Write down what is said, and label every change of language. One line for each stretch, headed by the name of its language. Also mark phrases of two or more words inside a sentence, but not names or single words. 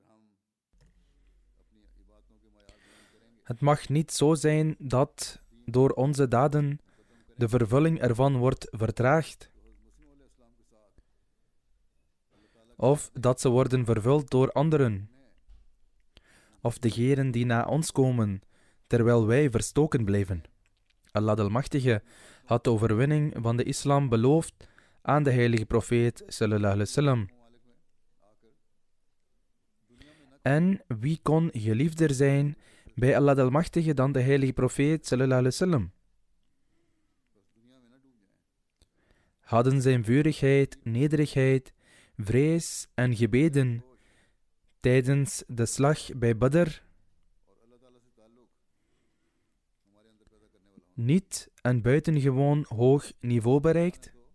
Dutch: Het mag niet zo zijn dat door onze daden de vervulling ervan wordt vertraagd, of dat ze worden vervuld door anderen, of degenen die na ons komen, terwijl wij verstoken blijven. Allah Almachtige had de overwinning van de islam beloofd aan de heilige profeet
Arabic: sallallahu alaihi wasallam.
Dutch: En wie kon geliefder zijn bij Allah Almachtige dan de heilige profeet
Arabic: sallallahu alaihi wasallam?
Dutch: Hadden zijn vurigheid, nederigheid, vrees en gebeden tijdens de slag bij Badr niet een buitengewoon hoog niveau bereikt?